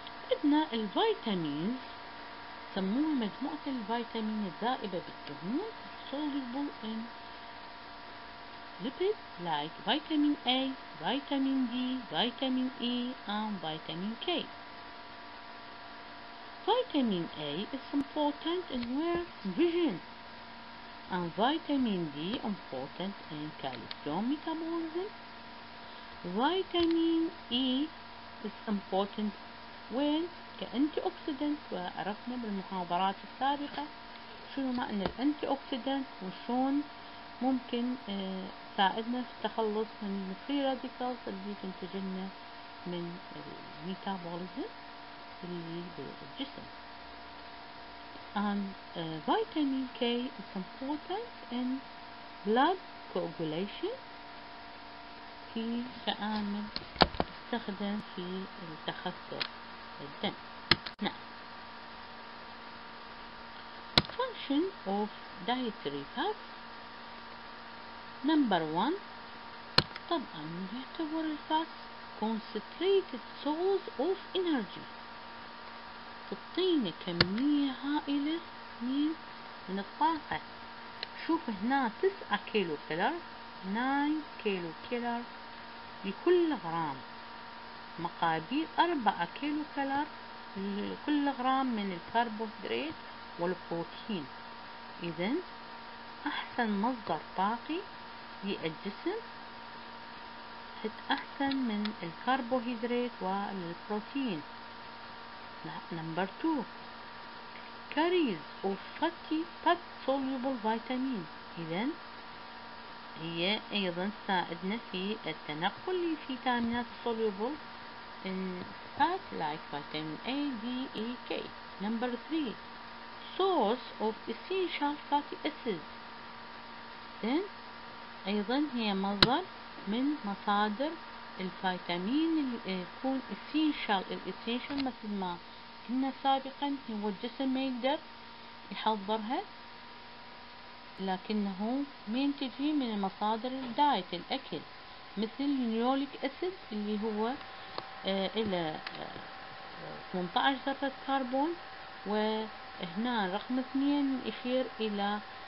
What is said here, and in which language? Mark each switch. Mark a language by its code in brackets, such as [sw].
[ar] عندنا الفيتامينز سموها مجموعة الفيتامين الذائبة بالدهون [en] soluble in lipids like vitamin A, vitamin D, vitamin E and vitamin K. Vitamin A is important in vision and vitamin D important in calcium metabolism. Vitamin E is important when [ar] كأنتي أوكسيدنت، وعرفنا بالمحاضرات السابقة شنو معنى الأنتي أوكسيدنت وشون ممكن تساعدنا في التخلص من الفري راديكالز اللي تنتج لنا من الميتابوليزم اللي بالجسم. [en] And vitamin K is important in blood coagulation [ar] في كعامل يستخدم في التخثر الدم. نعم. [en] Function of dietary fats. Number 1 [ar] طبعا يعتبر الفات [en] concentrated source of energy. [ar] تعطينا كمية هائلة من الطاقة. شوف هنا 9 كيلو كالوري 9 كيلو كالوري لكل غرام مقابل 4 كيلو كالوري لكل غرام من الكربوهيدرات والبروتين. إذن أحسن مصدر طاقي للجسم أحسن من الكربوهيدرات والبروتين. [en] Number 2 carries of fat soluble vitamin. [ar] إذن هي أيضا تساعدنا في التنقل لفيتامينات [en] soluble in fat like vitamin A, D, E, K. Number 3 source of essential fatty acids. [ar] Then أيضا هي مصدر من مصادر الفيتامين اللي يكون essential. الessential مثل ما قلنا سابقا هو الجسم ما يقدر يحضرها لكنه من تجي من مصادر الدايت الأكل مثل اليوليك أسيد اللي هو إلى 18 ذرة كربون، وهنا رقم 2 يشير إلى